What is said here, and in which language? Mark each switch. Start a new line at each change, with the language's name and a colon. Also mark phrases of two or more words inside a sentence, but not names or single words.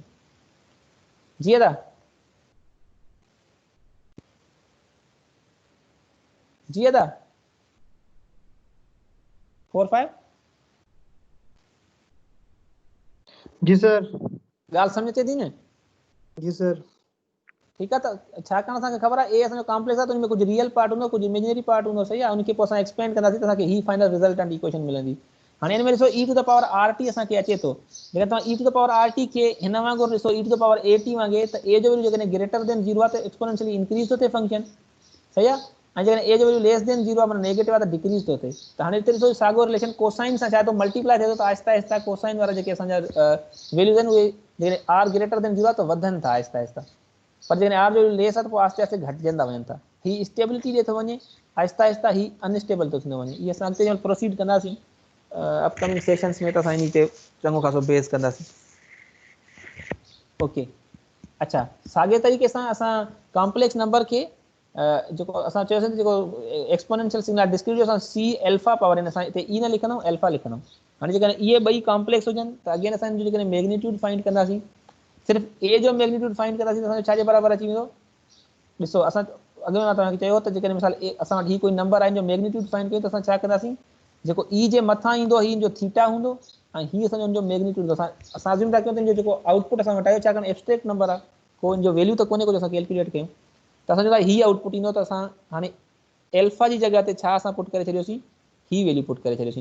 Sindhi: जी अदा, जी अदा 4-5 जी सर।
Saraiki: गाल समझते दी ने।
Sindhi: जी सर। ठीक है। तो छा करण असांखे ख़बर आहे ए असांजो कॉम्प्लेक्स आहे, तो उनमें कुछ रियल पार्ट हूंदो, कुछ इमेजिनरी पार्ट हूंदो। सही आहे। उनखे पोइ असां एक्सपेंड कंदासीं त असांखे ही फाइनल रिजल्टेंट इक्वेशन मिलंदी। हाणे हिन में ॾिसो
English: e to the power r t
Sindhi: असांखे अचे थो, जेकॾहिं तव्हां
English: e to the power r t
Sindhi: खे हिन वांगुरु ॾिसो
English: e to the power a t
Sindhi: वांगुरु, त ए जो वैल्यू जेकॾहिं
English: greater than
Sindhi: 0 आहे त एक्सपोनेंशियली इंक्रीज थो थिए फंक्शन। सही आहे। ऐं जेकॾहिं ए जो वैल्यू
English: less than
Sindhi: 0 आहे, माना नेगेटिव आहे, त डिक्रीज थो थिए। त हाणे हिते ॾिसो साॻियो रिलेशन कोसाइन सां छा थो मल्टीप्लाई थिए थो, त आहिस्ता आहिस्ता कोसाइन वारा जेके असांजा वैल्यूज़ आहिनि उहे जेकॾहिं
English: r greater than
Sindhi: 0 आहे त वधनि था आहिस्ता आहिस्ता, पर जेकॾहिं आर जो लेस आहे त पोइ आहिस्ते आहिस्ते घटिजंदा वञनि था। ही स्टेबिलिटी ॾिए थो वञे आहिस्ता आहिस्ता, ही अनस्टेबल थो थींदो वञे। इहे असां अॻिते प्रोसीड कंदासीं
English: upcoming sessions
Sindhi: में, त असां इन ते चङो ख़ासो बेस कंदासीं। ओके। अच्छा, साॻे तरीक़े सां असां
English: complex number
Sindhi: खे जेको असां चयोसीं जेको
English: exponential signal discrete
Sindhi: जो असां
English: c alpha power
Sindhi: आहिनि, असां हिते ई न लिखंदुमि, एल्फा लिखंदुमि। हाणे जेकॾहिं इहे ॿई कॉम्प्लेक्स हुजनि त अगेन असां जेकॾहिं
English: magnitude find
Sindhi: कंदासीं, सिर्फ़ु ए जो
English: magnitude find
Sindhi: कंदासीं त असांजो छाजे बराबरि अची वेंदो। ॾिसो असां अॻे मां तव्हांखे चयो त जेकॾहिं मिसाल असां वटि ही कोई नंबर आहे जो
English: magnitude find
Sindhi: कयूं त असां छा कंदासीं, जेको ई जे मथां ईंदो ही जो थीटा हूंदो ऐं हीअ असांजो हुनजो मैग्नीट्यूड हूंदो। असां अज़्यूम था कयूं त जेको आउटपुट असां वटि आयो, छाकाणि
English: abstract number
Sindhi: आहे, को हिन जो वैल्यू त कोन्हे, कुझु असां कैलकुलेट कयूं त असांजो हीअ आउटपुट ईंदो। त असां हाणे एल्फा जी जॻह ते छा असां पुट करे छॾियोसीं, ही
English: value put
Sindhi: करे छॾियोसीं।